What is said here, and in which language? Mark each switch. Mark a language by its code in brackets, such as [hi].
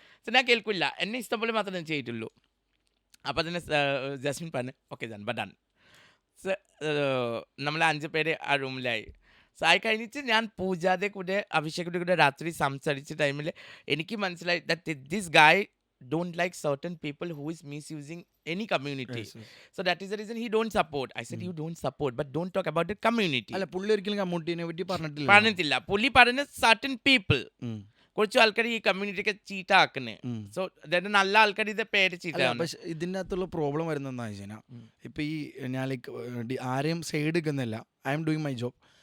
[ml] So ഞാൻ കേൾക്കില്ല, എന്നെ ഇഷ്ടം പോലെ മാത്രമേ ഞാൻ ചെയ്തിട്ടുള്ളൂ. അപ്പോൾ തന്നെ ജസ്മിൻ പറഞ്ഞു ഓക്കെ ജാൻബ ഡൺ. സോ നമ്മൾ 5 പേര് ആ റൂമിലായി. സോ ആയി കഴിഞ്ഞിട്ട് ഞാൻ പൂജാതെ കൂടെ അഭിഷേകിൻ്റെ കൂടെ രാത്രി സംസാരിച്ച ടൈമിൽ എനിക്ക് മനസ്സിലായി [en] That this guy don't like certain people who is misusing any community. Yes, yes. So that is the reason he don't support. I said, you don't support, but don't talk about the community. [ml] അല്ല പുള്ളി ഒരിക്കലും കമ്മ്യൂണിറ്റിനെ പറ്റി പറഞ്ഞിട്ടില്ല. പറഞ്ഞിട്ടില്ല. പുള്ളി പറഞ്ഞ [en] certain people. [ml] കുറച്ച് ആൾക്കാർ ഈ കമ്മ്യൂണിറ്റിയൊക്കെ ചീത്ത ആക്കുന്നത്. സോ അതായത് നല്ല ആൾക്കാർ ഇത് പേര് ചീത്ത. പക്ഷെ ഇതിൻ്റെ അകത്തുള്ള പ്രോബ്ലം വരുന്നതെന്ന് വെച്ച് കഴിഞ്ഞാൽ ഇപ്പം ഈ ഞാൻ ലൈക്ക് ആരെയും സൈഡ് എടുക്കുന്നില്ല. [en] I'm doing my job.